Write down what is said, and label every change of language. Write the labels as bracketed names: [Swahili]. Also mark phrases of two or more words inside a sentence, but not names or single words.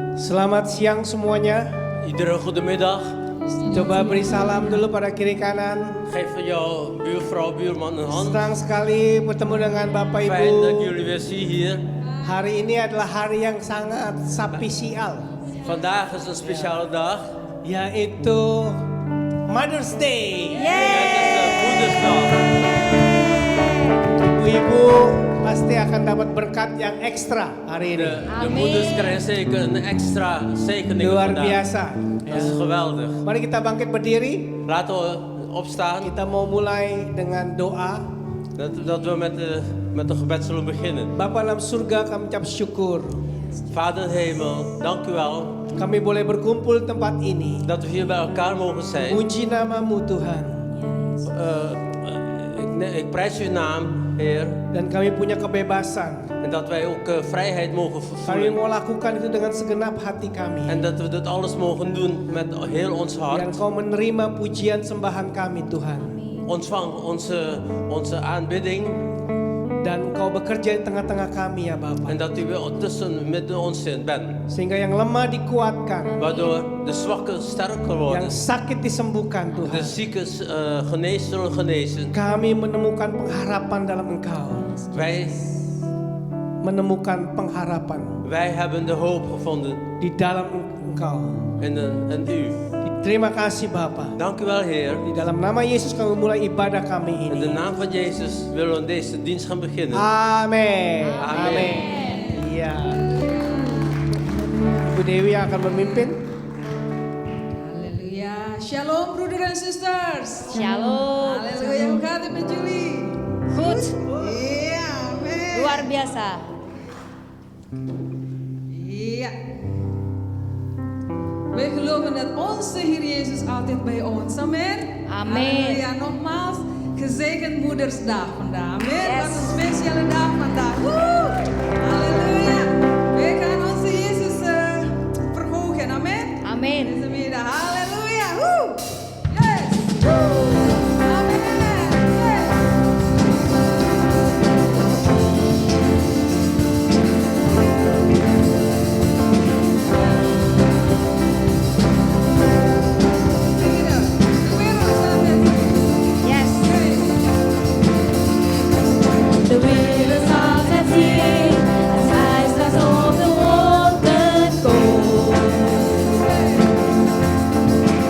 [Indonesian] Selamat siang semuanya. [Dutch] Iedere goedemiddag. [Indonesian] Coba beri salam dulu pada kiri kanan. [Dutch] Geef van jouw buurvrouw, buurman een hand. [Indonesian] Senang sekali bertemu dengan Bapak Ibu. [Dutch] Fijn dat ik jullie weer zie hier. [Indonesian] Hari ini adalah hari yang sangat spesial, [Dutch] Vandaag is een speciale dag. [Indonesian] yaitu [English] Mother's Day. [Dutch] Het is de Moedersdag. [Indonesian] Ibu-ibu pasti akan dapat berkat yang ekstra hari ini. [Dutch] De moeders krijgen zeker een extra zegening [Indonesian] Luar [Dutch] vandaag. [Indonesian] biasa. [Dutch] Dat is geweldig. [Indonesian] Mari kita bangkit berdiri. [Dutch] Laten we opstaan. [Indonesian] Kita mau mulai dengan doa. [Dutch] Dat we met een gebed zullen beginnen. [Indonesian] Bapa dalam surga, kami ucap syukur. [Dutch] Vader in hemel, dank u wel [Indonesian] Kami boleh berkumpul tempat ini. [Dutch] dat we hier bij elkaar mogen zijn. [Indonesian] Puji namamu Tuhan. [Dutch] Ik prijs uw naam, Heer. [Indonesian] Dan kami punya kebebasan. [Dutch] En dat wij ook vrijheid mogen [Indonesian] Kami [Dutch] vervoeren. [Indonesian] mau lakukan itu dengan segenap hati kami. [Dutch] En dat we dit alles mogen doen met heel ons [Indonesian] Dan [Dutch] hart. [Indonesian] kau menerima pujian sembahan kami Tuhan. [Dutch] Ontvang onze aanbidding. [Indonesian] Dan kau bekerja di tengah-tengah kami ya Bapa. [Dutch] En dat u weer midden ons in bent. [Indonesian] Sehingga yang lemah dikuatkan. [Dutch] Waardoor de zwakken sterker worden. [Indonesian] Yang sakit disembuhkan [Dutch] De [Indonesian] Tuhan. [Dutch] zieken zullen genezen. [Indonesian] Kami menemukan pengharapan dalam Engkau. [Dutch] Wij [Indonesian] Menemukan pengharapan [Dutch] hebben de hoop gevonden [Indonesian] di dalam Engkau. [Dutch] in u. [Indonesian] Terima kasih Bapa. [Dutch] Dank u wel, Heer. [Indonesian] Di dalam nama Yesus kami mulai ibadah kami [Dutch] In de [Indonesian] ini. [Dutch] naam van Jezus willen we deze dienst gaan beginnen. [Indonesian] Amin. Amin. Iya. Ibu Dewi yang akan memimpin. [Dutch] Haleluya. Shalom broeder en sisters. Shalom. Haleluya. Hoe gaat het met jullie? Goed, Ja, amen. [Indonesian] luar biasa. [Dutch] Ja. Wij geloven dat onze Heer Jezus altijd bij ons. Amen. Amen. Halleluja. Nogmaals, gezegend Moedersdag vandaag. Amen. Yes. Wat een speciale dag vandaag. Woe! Halleluja. Wij gaan onze Jezus verhogen. Amen. [Indonesian] Amin. [Dutch] Deze middag. Halleluja. Woe! Yes. Woe! Amen. Yes. Yes. De wereld zal het zien, als hij straks op de wolken komt.